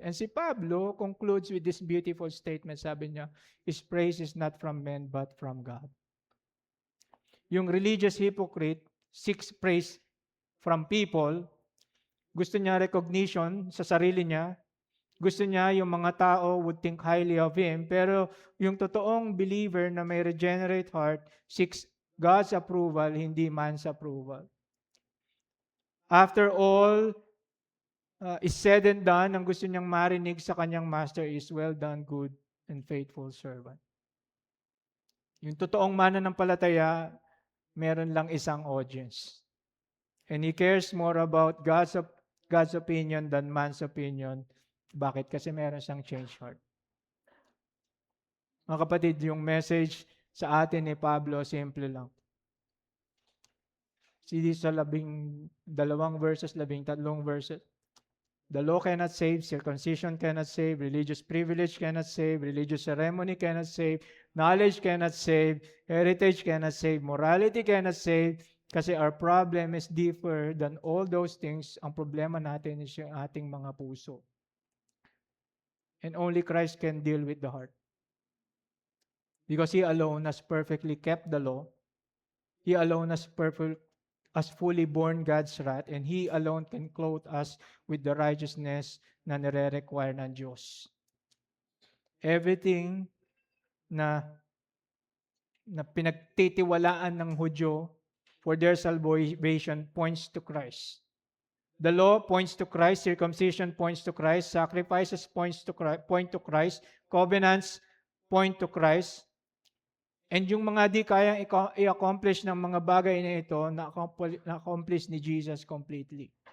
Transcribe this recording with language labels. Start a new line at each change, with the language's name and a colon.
English: And si Pablo concludes with this beautiful statement.
Filipino: Sabi niya,
English: His praise is not from men, but from God. Yung religious hypocrite seeks praise from people.
Filipino: Gusto niya recognition sa sarili niya. Gusto niya yung mga tao
English: would think highly of him.
Filipino: Pero yung totoong believer na may
English: regenerate heart seeks God's approval, hindi man's approval. After all is said and done,
Filipino: ang gusto niyang marinig sa kanyang master
English: is, well done, good and faithful servant.
Filipino: Yung totoong mananampalataya, meron lang isang audience.
English: And he cares more about God's opinion than man's opinion.
Filipino: Bakit? Kasi meron siyang change heart. Mga kapatid, yung message sa atin ni Pablo, simple lang. Sa 12 verses, 13 verses.
English: The law cannot save, circumcision cannot save, religious privilege cannot save, religious ceremony cannot save, knowledge cannot save, heritage cannot save, morality cannot save, kasi our problem is deeper than all those things.
Filipino: Ang problema natin is yung ating mga puso.
English: And only Christ can deal with the heart. Because He alone has perfectly kept the law. He alone has fully borne God's wrath, and He alone can clothe us with the righteousness
Filipino: na nire-require ng Diyos.
English: Everything
Filipino: na pinagtitiwalaan ng Hudyo
English: for their salvation points to Christ. The law points to Christ, circumcision points to Christ, sacrifices point to Christ, covenants point to Christ.
Filipino: And yung mga di kayang i-accomplish ng mga bagay na ito, na-accomplish ni Jesus completely.